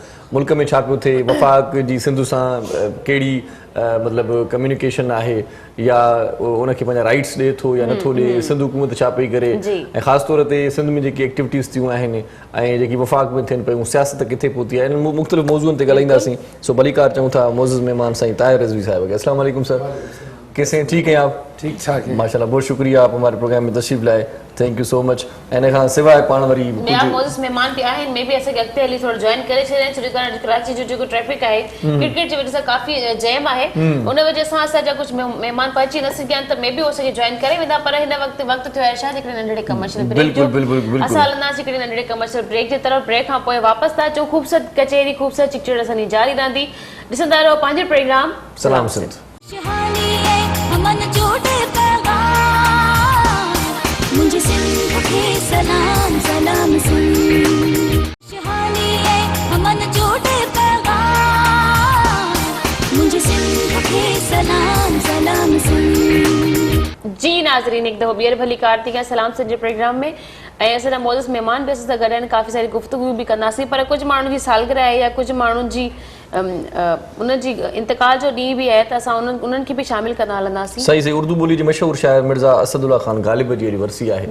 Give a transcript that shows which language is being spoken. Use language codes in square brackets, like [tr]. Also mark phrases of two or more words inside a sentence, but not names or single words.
[sd] मुल्क में छा पियो थिए, वफ़ाक़ जी सिंध सां कहिड़ी मतिलबु कम्युनिकेशन आहे, या उनखे पंहिंजा राइट्स ॾिए थो या नथो ॾिए, सिंध हुकूमत छा पई करे, ऐं ख़ासि तौर ते सिंध में जेकी एक्टिविटीज़ थियूं आहिनि ऐं जेकी वफ़ाक़ में थियनि पियूं, सियासत किथे पहुती आहे, इन मुख़्तलिफ़ मौज़ूअनि ते ॻाल्हाईंदासीं. सो भलीकार चऊं था मोअज़्ज़िज़ महिमान साईं ताहिर रिज़वी साहिब खे. [ur] السلام علیکم سر۔ کیسے ہیں؟ ٹھیک ہیں آپ? ٹھیک ٹھاک ہے ماشاءاللہ۔ بہت شکریہ آپ ہمارے پروگرام میں تشریف لائے. [en] Thank you so much. [sd] इन खां सवाइ पाण वरी ॿिया मोज़िस महिमान बि आहिनि, मे बि असांखे अॻिते हली थोरो जॉइन करे छॾिया, छो जो कराची जो जेको ट्रैफिक आहे क्रिकेट जी वजह सां काफ़ी जैम आहे, उन वजह सां असांजा कुझु महिमान पहुची न सघिया आहिनि, त मे बि उहो असांखे जॉइन करे वेंदा. पर हिन वक़्तु थियो आहे छा, हिकिड़े नंढड़े [en] commercial break [sd] जो असां हलंदासीं हिकिड़े नंढड़े [en] commercial break [sd] जे तरफ़. ब्रेक खां पोइ वापसि था अचूं. ख़ूबसूरत कचहरी, ख़ूबसूरत चिकचड़ असांजी जारी रहंदी. ॾिसंदा रहो पंहिंजो प्रोग्राम सलाम सिंध. सलाम सलाम शहानी है हमन जोड़े पैगाम मुझे सिंध के सलाम सलाम जी. नाज़रीन, एक दफ़ो ॿीहर भली कार थी कयां सलाम सिंध जे प्रोग्राम में ऐं असांजा मोज़िस महिमान बि असां सां गॾु आहिनि. काफ़ी सारी गुफ़्तगू बि कंदासीं, पर कुझु माण्हुनि जी सालगिरह आहे या कुझु माण्हुनि जी उनजी इंतकाल जो ॾींहुं बि आहे, त असां उन्हनि खे बि शामिल कंदा हलंदासीं. सही सही. उर्दू ॿोली जे मशहूरु शाइर मिर्ज़ा असदुल्ला ख़ान ग़ालिब जी वरसी आहे.